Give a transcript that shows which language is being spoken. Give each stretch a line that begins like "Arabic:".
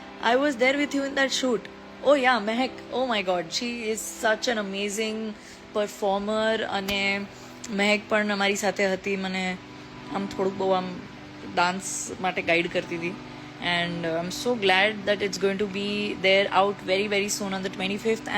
English: I was there with you in that shoot. Oh yeah, Mehak. Oh my God, she is such an amazing performer.
Gujarati: અને મહેક પણ અમારી સાથે હતી. મને આમ થોડુંક બહુ આમ ડાન્સ માટે ગાઈડ કરતી હતી.
English: And I'm so glad that it's going to be there out very very soon on the 25th.